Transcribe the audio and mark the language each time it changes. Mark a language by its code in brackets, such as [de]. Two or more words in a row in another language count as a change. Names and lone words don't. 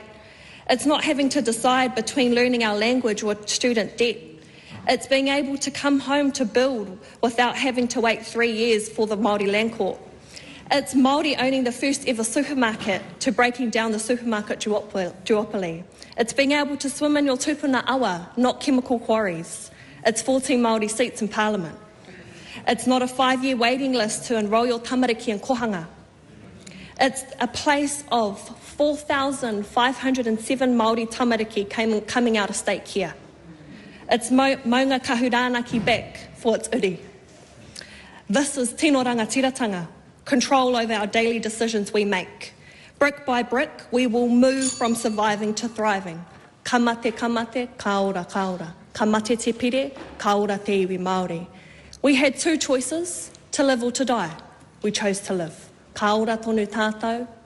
[en] It's not having to decide between learning our language or student debt. It's being able to come home to build without having to wait 3 years for the Māori Land Court. It's Māori owning the first ever supermarket to breaking down the supermarket duopoly. It's being able to swim in your [mi] tupuna awa, [en] not chemical quarries. It's 14 Māori seats in Parliament. It's not a 5-year waiting list to enrol your tamariki in kohanga. It's a place of 4,507 Māori tamariki coming out of state care. It's maunga kahuranaki back for its uri. This is [mi] tino rangatiratanga, [en] control over our daily decisions we make. Brick by brick, we will move from surviving to thriving. [mi] Ka mate, ka ora, ka ora. Ka mate te pire, ka ora te iwi Māori. [en] We had two choices, to live or to die. We chose to live. [mi] Ka ora tonu tātou,